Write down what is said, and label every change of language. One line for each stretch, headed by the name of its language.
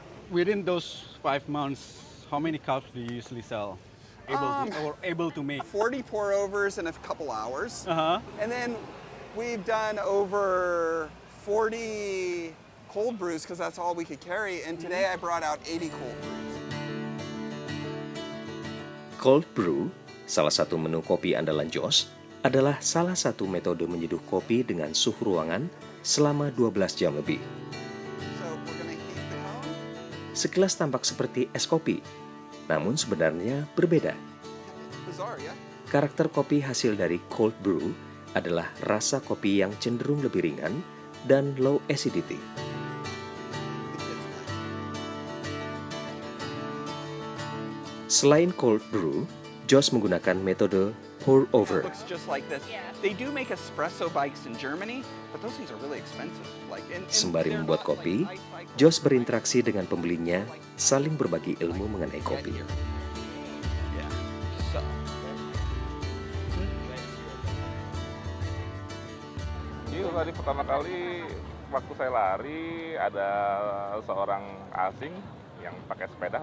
English: Within those 5 months, how many cups do you usually sell? Able to make? 40 pour overs in a couple hours. Uh-huh. And then we've done over 40 cold brews because that's all we could carry, and today I brought out 80 cold brews.
Indonesian: Cold brew, salah satu menu kopi andalan Josh, adalah salah satu metode menyeduh kopi dengan suhu ruangan selama 12 jam lebih.
English: So we're gonna heat the cone.
Indonesian: Sekilas tampak seperti es kopi, namun sebenarnya berbeda.
English: It's bizarre, yeah?
Indonesian: Karakter kopi hasil dari cold brew adalah rasa kopi yang cenderung lebih ringan dan
English: low acidity.
Indonesian: Selain cold brew, Josh menggunakan metode pour over.
English: It looks just like this. They do make espresso bikes in Germany, but those things are really expensive.
Indonesian: Sembari membuat kopi, Josh berinteraksi dengan pembelinya, saling berbagi ilmu mengenai kopi.
English: Yeah. So.
Indonesian: Ini tadi pertama kali waktu saya lari ada seorang asing yang pakai sepeda.